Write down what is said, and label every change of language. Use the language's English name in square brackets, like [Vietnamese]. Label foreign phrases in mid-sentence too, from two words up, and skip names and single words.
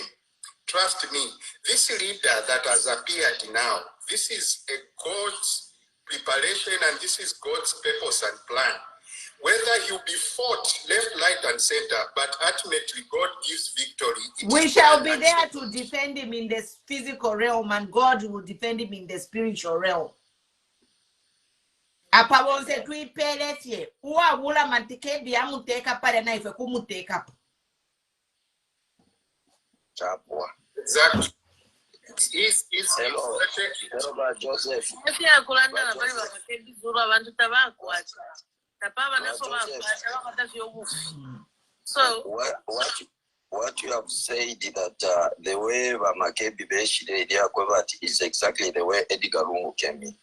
[English] Trust me, this leader that has appeared now, this is a God's preparation and this is God's purpose and plan. Whether he'll be fought left, right, and center, but ultimately God gives victory. We shall be there to defend him in the physical realm, and God will defend him in the spiritual realm. [Bemba] Apa wonse tuipelete uwa wula Makebi amuteka pale na ife kumuteka. Chapwa. [English] Exactly. Hello, Joseph. So what you have said that the way Makebi is exactly the way Edgar Lungu came in.